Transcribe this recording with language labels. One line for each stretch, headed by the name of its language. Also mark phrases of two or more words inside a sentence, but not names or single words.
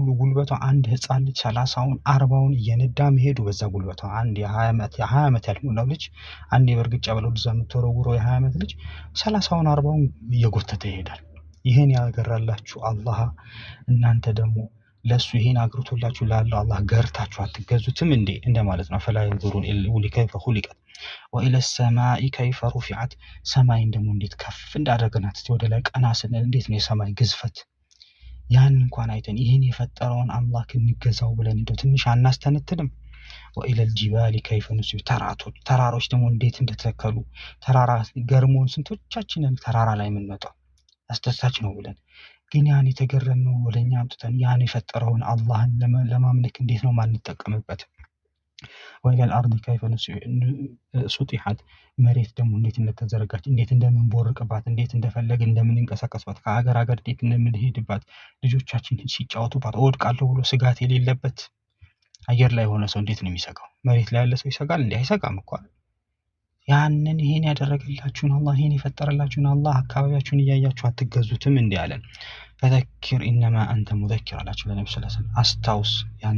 Amharic: ጉልበቷ አንድ ህፃን ልጅ 30ውን 40ውን እየነዳ መሄዱ በዛ ጉልበቷ አንድ የ20 ዓመት ያልሞላው ልጅ አንድ በእርግጫ ብለው እዛ የምትወረውረው የ20 ዓመት ልጅ 30ውን 40ውን እየጎተተ ይሄዳል። ይሄን ያገራላችሁ አላህ እናንተ ደግሞ ለሱ ይሄን አግርቶላችሁ ላለው አላህ ገርታችሁ አትገዙትም እንዴ እንደማለት ነው።
Arabic: أفلا ينظرون إلى كيف خلقت وإلى السماء كيف رفعت
Amharic: ሰማይን ደግሞ እንዴት ከፍ እንዳደረግናት እስቲ ወደ ላይ ቀና ስንል እንዴት ነው የሰማይ ግዝፈት። ያን እንኳን አይተን ይሄን የፈጠረውን አምላክ እንገዛው ብለን እንደው ትንሽ አናስተነትንም?
Arabic: وإلى الجبال كيف نصب
Amharic: ተራሮች ደግሞ እንዴት እንደተከሉ ተራራ ገርሞን ስንቶቻችንን ተራራ ላይ የምንመጣው አስተሳች ነው ብለን ግን ያን የተገረምነው ወደኛ አምጥተን ያን የፈጠረውን አላህን ለማምለክ እንዴት ነው ማንጠቀምበት?
Arabic: وإلى الأرض كيف سطحت
Amharic: መሬት ደግሞ እንዴት እንደተዘረጋች እንዴት እንደምንቦርቅባት እንዴት እንደፈለግ እንደምንንቀሳቀስባት ከሀገር እንዴት እንደምንሄድባት ልጆቻችን ሲጫወቱባት እወድቃለሁ ብሎ ስጋት የሌለበት አየር ላይ ሆነ ሰው እንዴት ነው የሚሰጋው? መሬት ላይ ያለ ሰው ይሰጋል እንዴ? አይሰጋም እኮ። ያንን ይሄን ያደረገላችሁን አላህ ይሄን የፈጠረላችሁን አላህ አካባቢያችሁን እያያችሁ አትገዙትም እንዴ አለን።
Arabic: فذكر إنما أنت مذكر
Amharic: አላቸው ለነብዩ
Arabic: صلى الله عليه وسلم።
Amharic: አስታውስ፣ ያንተ